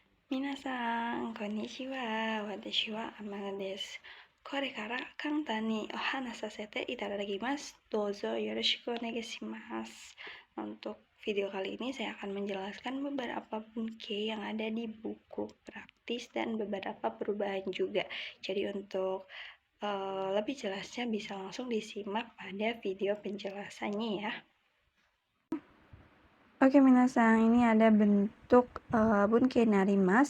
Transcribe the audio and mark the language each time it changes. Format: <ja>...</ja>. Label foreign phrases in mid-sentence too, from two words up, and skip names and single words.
<ja>みなさん、こんにちは、私はアマンダです. これから簡単にお話させていただきます. どうぞよろしくお願いします.</ja> <id>Untuk video kali ini saya akan menjelaskan beberapa bunkei yang ada di buku praktis dan beberapa perubahan juga. Jadi untuk lebih jelasnya bisa langsung disimak pada video penjelasannya ya. Oke minasan, ini ada bentuk</id> <ja>文型なります.</ja>